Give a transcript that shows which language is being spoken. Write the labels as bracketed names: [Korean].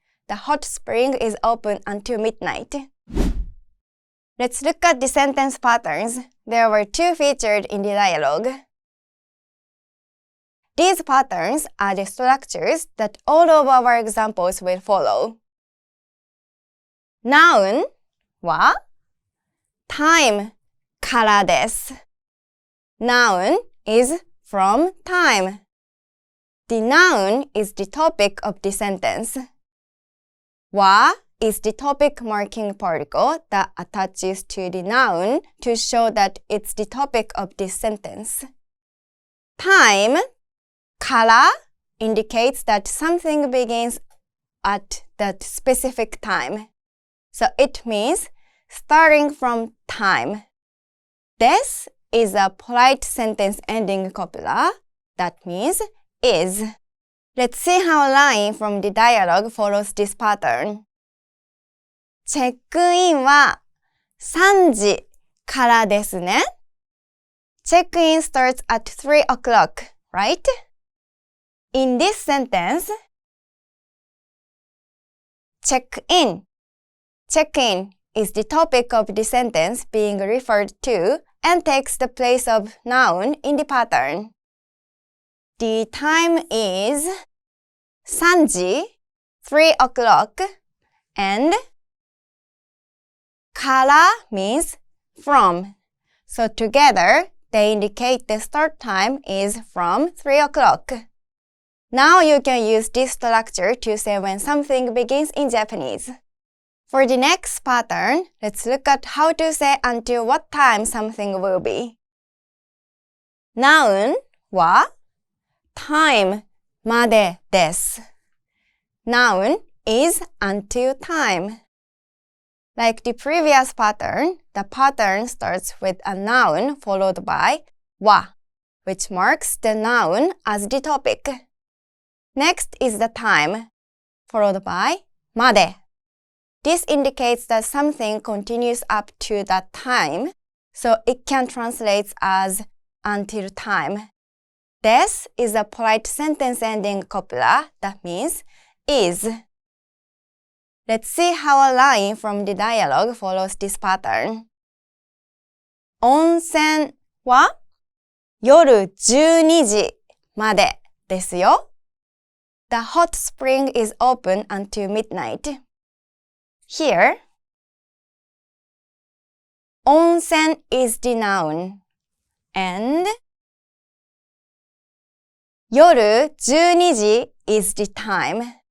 [English] The hot spring is open until midnight. Let's look at the sentence patterns. There were two featured in the dialogue. These patterns are the structures that all of our examples will follow. [Japanese] Noun は time からです。 [English] Noun is from time. The noun is the topic of the sentence. は is the topic marking particle that attaches to the noun to show that it's the topic of this sentence. Time から indicates that something begins at that specific time. So it means starting from time. This is a polite sentence ending copula. That means is. Let's see how a line from the dialogue follows this pattern. [Japanese] チェックインは3時からですね。 [English] Check-in starts at 3 o'clock, right? In this sentence, check-in. Check-in is the topic of the sentence being referred to and takes the place of noun in the pattern. The time is 3時, 3 o'clock, and から means from. So together, they indicate the start time is from 3 o'clock. Now you can use this structure to say when something begins in Japanese. For the next pattern, let's look at how to say until what time something will be. [Japanese] Noun は time までです。 [English] Noun is until time. Like the previous pattern, the pattern starts with a noun followed by は, which marks the noun as the topic. Next is the time, followed by まで. This indicates that something continues up to that time, so it can translate as until time. This is a polite sentence ending copula that means is. Let's see how a line from the dialogue follows this pattern. [Japanese] 温泉は夜12時までですよ。 [English] The hot spring is open until midnight. Here, 温泉 is the noun, and 夜12時 is the time.